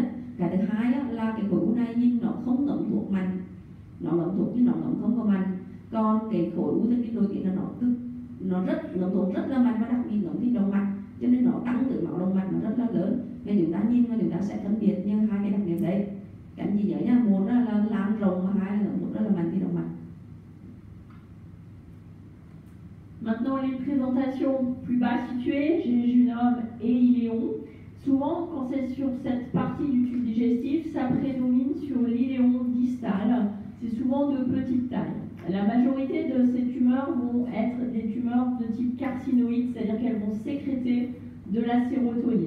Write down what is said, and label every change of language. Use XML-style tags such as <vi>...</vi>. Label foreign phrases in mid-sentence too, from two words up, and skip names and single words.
<vi>Cái thứ hai là cái khối u này nhìn nó không ngấm thuốc mạnh, nó ngấm thuốc nhưng nó ngấm không có mạnh. Còn cái khối u thần kinh nội tiết là nó rất ngấm thuốc rất là mạnh và đặc biệt ngấm thi động mạch, cho nên nó tăng từ máu động mạch nó rất là lớn. Nên chúng ta nhìn và chúng ta sẽ phân biệt như hai cái đặc điểm đấy. Các anh chị nhớ nha, một là lan rộng và hai là ngấm thuốc rất là mạnh thi động mạch.</vi> <fr>Maintenant, les présentations plus bas situées, jéjunum et iléon. Souvent, quand c'est sur cette partie du tube digestif, ça prédomine sur l'iléon distal. C'est souvent de petite taille. La majorité de ces tumeurs vont être des tumeurs de type carcinoïde, c'est-à-dire qu'elles vont sécréter de la sérotonine.</fr>